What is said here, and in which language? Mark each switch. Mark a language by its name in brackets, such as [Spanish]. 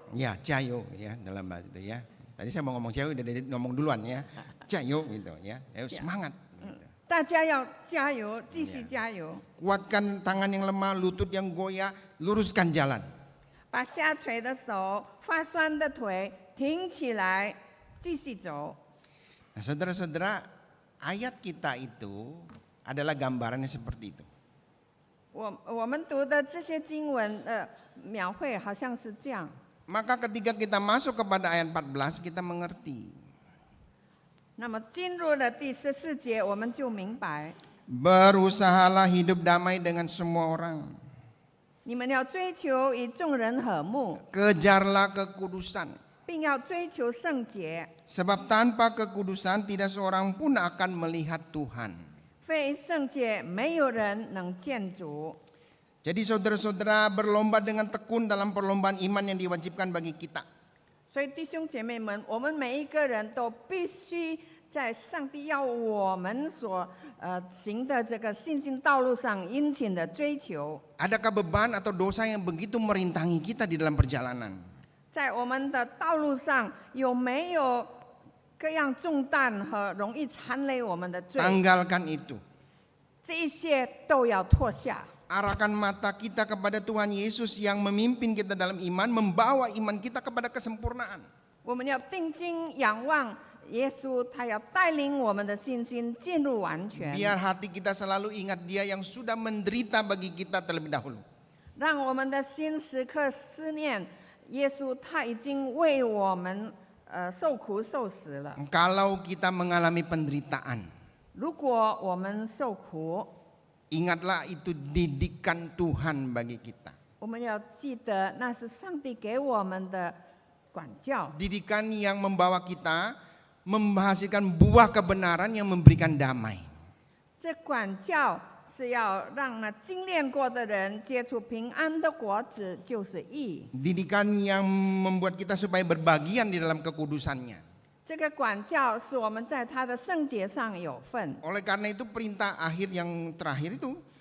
[Indonesian] Ya, jayo ya dalam bahasa itu ya. Tadi saya mau ngomong jayo, udah ngomong duluan ya. Jayo gitu ya. Ayo semangat. Gitu. [Chinese] 大家要加油，继续加油。 [Indonesian] Kuatkan tangan yang lemah, lutut yang goyah, luruskan jalan. [Chinese] 把下垂的手、发酸的腿挺起来，继续走。 [Indonesian] Nah, saudara-saudara, ayat kita itu adalah gambarannya seperti itu. [Chinese] 我们读的这些经文描绘好像是这样。 [Indonesian] Maka ketika kita masuk kepada ayat 14 kita mengerti. [Chinese] 那么进入了第14节，我们就明白， [Indonesian] Berusahalah hidup damai dengan semua orang. [Chinese] 你们要追求与众人和睦， [Indonesian] Kejarlah kekudusan. [Chinese] 并要追求圣洁。 [Indonesian] Sebab tanpa kekudusan tidak seorang pun akan melihat Tuhan. [Chinese] 非圣洁，没有人能见主。 [Indonesian] Jadi saudara-saudara berlomba dengan tekun dalam perlombaan iman yang diwajibkan bagi kita. [Chinese] 所以弟兄姐妹们，我们每一个人都必须在上帝要我们所行的这个信心道路上殷勤的追求。 [Indonesian] Adakah beban atau dosa yang begitu merintangi kita di dalam perjalanan? [Chinese] 在我们的道路上有没有各样重担和容易缠累我们的罪？ [Indonesian] Tanggalkan itu. [Chinese] 这一些都要脱下。 [Indonesian] Arahkan mata kita kepada Tuhan Yesus yang memimpin kita dalam iman, membawa iman kita kepada kesempurnaan. [Chinese] 我们要定睛仰望耶稣，他要带领我们的信心进入完全。 [Indonesian] Biar hati kita selalu ingat Dia yang sudah menderita bagi kita terlebih dahulu. [Chinese] 让我们的心时刻思念耶稣，他已经为我们受苦受死了。 [Indonesian] Kalau kita mengalami penderitaan, [Chinese] 如果我们受苦， [Indonesian] ingatlah itu didikan Tuhan bagi kita. [Chinese] 我们要记得那是上帝给我们的管教。 [Indonesian] Didikan yang membawa kita menghasilkan buah kebenaran yang memberikan damai. [Chinese] 这管教是要让那精炼过的人结出平安的果子，就是义。 [Indonesian] Didikan yang membuat kita supaya berbagian di dalam kekudusannya. [Chinese] 这个管教是我们在他的圣洁上有份。 [Indonesian] Oleh karena itu perintah akhir yang terakhir itu,